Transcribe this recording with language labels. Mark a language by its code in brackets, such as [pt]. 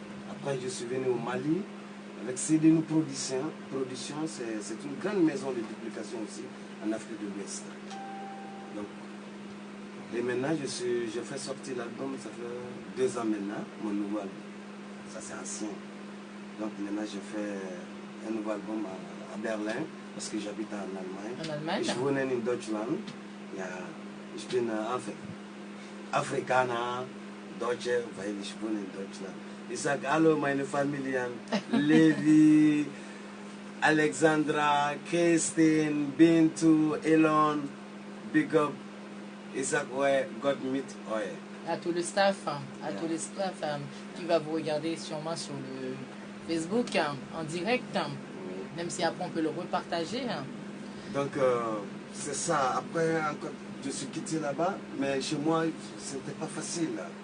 [fr] Après je suis venu au Mali avec CDNU Production, c'est une grande maison de duplication aussi en Afrique de l'Ouest. Donc, et maintenant j'ai fait sortir l'album, ça fait 2 ans maintenant, mon nouveau album. Ça c'est ancien. Donc maintenant je fais un nouveau album à Berlin, parce que j'habite en Allemagne. En Allemagne? [de] Ich wohne in Deutschland. Ja, ich bin Afrikaner, Deutsche, weil ich wohne in Deutschland. Ich sage hallo meine Familien, Levi, Alexandra, Christine, Bintu, Elon, Big Up. Ich sage ouais, Gott mit euch. [fr] À tout le staff, tout le staff qui va vous regarder sûrement sur le Facebook en direct, même si après on peut le repartager. Donc c'est ça. Après encore, je suis quitté là-bas, mais chez moi c'était pas facile.